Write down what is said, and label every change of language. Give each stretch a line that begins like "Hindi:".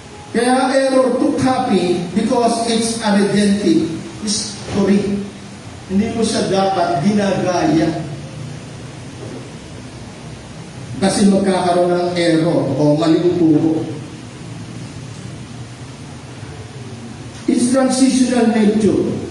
English: Kaya error to copy because it's a redemptive history.
Filipino: Hindi mo siya dapat ginagaya. Kasi magkakaroon ng error o maling turo.
English: It's transitional nature.